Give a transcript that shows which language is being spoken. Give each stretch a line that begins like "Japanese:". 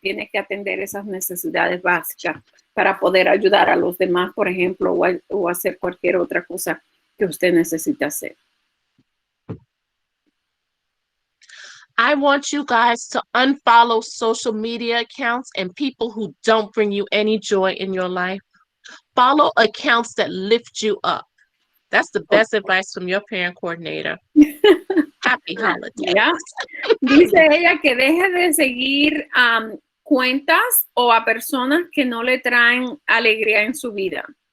Spanish: Tiene que atender esas necesidades básicas para poder ayudar a los demás, por ejemplo, o hacer cualquier otra cosa que usted necesita hacer.
English: I want you guys to unfollow social media accounts and people who don't bring you any joy in your life. Follow accounts that lift you up. That's the best advice from your parent coordinator. Happy holidays. Yeah.
Spanish: Dice ella que deje de seguir cuentas o a personas que no le traen alegría en su vida.